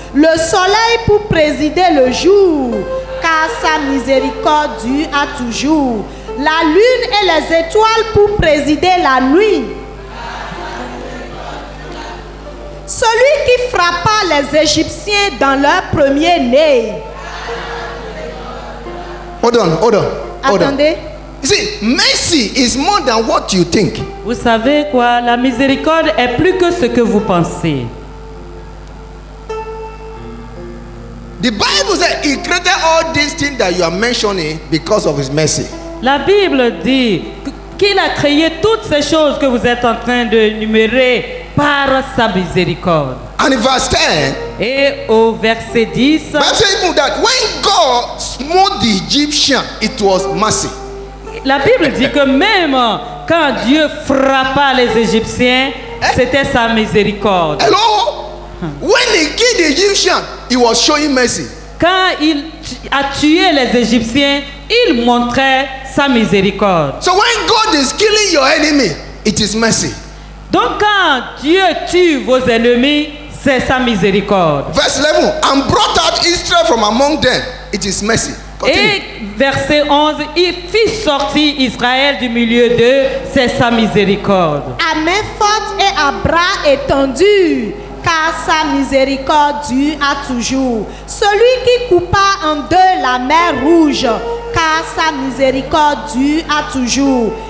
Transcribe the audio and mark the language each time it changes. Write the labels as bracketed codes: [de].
[fr] Le soleil pour présider le jour, car sa miséricorde dure à toujours. La lune et les étoiles pour présider la nuit. Celui qui frappa les Égyptiens dans leur premier-né. [en] Hold on. [fr] Attendez. [en] You see, mercy is more than what you think. [fr] Vous savez quoi? La miséricorde est plus que ce que vous pensez. [en] The Bible says He created all these things that you are mentioning because of His mercy. [fr] La Bible dit qu'il a créé toutes ces choses que vous êtes en train de numérer par sa miséricorde. [en] And in verse 10, [fr] Et au verset 10, [en] Bible says that when God smote the Egyptian, it was mercy. [fr] la Bible dit que même quand Dieu frappa les Égyptiens, c'était sa miséricorde. [en] Hello? When He killed the Egyptian, He was showing mercy. [fr] Quand il a tué les Égyptiens, il montrait sa miséricorde. [en] So when God is killing your enemy, it is mercy. [fr] Donc quand Dieu tue vos ennemis, c'est sa miséricorde. [en] Verse 11, and brought out Israel from among them, it is mercy. Continue. [fr] Et verset 11, il fit sortir Israël du milieu d'eux, c'est sa miséricorde. À main forte et à bras étendus, car sa miséricorde dure à toujours. Celui qui coupa en deux la mer rouge, car sa miséricorde dure à toujours.